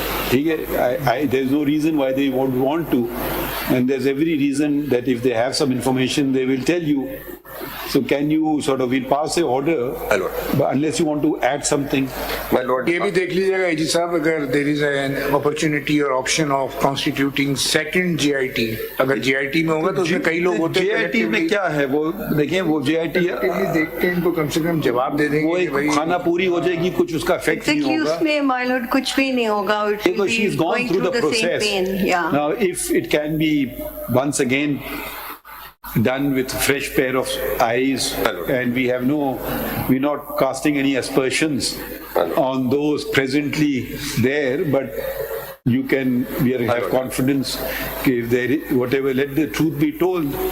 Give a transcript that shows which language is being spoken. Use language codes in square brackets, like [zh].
[en] There's no reason why they won't want to, and there's every reason that if they have some information they will tell you. So can you sort of, we'll pass an order, but unless you want to add something. My lord, [ur] یہ بھی دیکھ لیجیے گا AG صاحب، اگر [en] there is an opportunity or option of constituting second GIT، [ur] اگر GIT میں ہوگا تو اس میں کئی لوگ ہوتے ہیں. GIT میں کیا ہے وہ دیکھیں، وہ GIT دیکھتے ہیں ان کو کم سے کم جواب دے دیں گے، وہ ایک خانہ پوری ہو جائے گی، کچھ اس کا افیکٹ نہیں ہوگا. اس میں my lord کچھ بھی نہیں ہوگا. [en] Because she's gone through the process. Now if it can be once again done with fresh pair of eyes, and we're not casting any aspersions on those presently there, but we have confidence if there is, whatever, let the truth be told.